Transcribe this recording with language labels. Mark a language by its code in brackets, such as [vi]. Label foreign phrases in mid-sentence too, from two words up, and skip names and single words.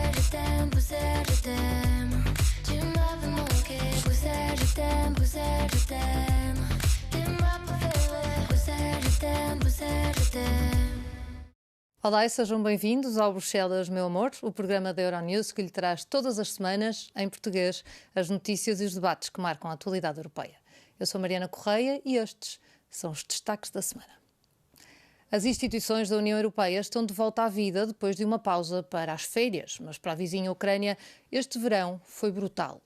[fr] t'aime, Bruxelles, je t'aime. Tu m'as fait manquer, Bruxelles, je t'aime, Bruxelles, je t'aime. T'es ma préférée, Bruxelles, je t'aime, Bruxelles, je t'aime. [pt] Olá e sejam bem-vindos ao Bruxelas, meu amor, o programa da Euronews que lhe traz todas as semanas, em português, as notícias e os debates que marcam a atualidade europeia. Eu sou Mariana Correia e estes são os destaques da semana. As instituições da União Europeia estão de volta à vida depois de uma pausa para as férias, mas para a vizinha Ucrânia este verão foi brutal.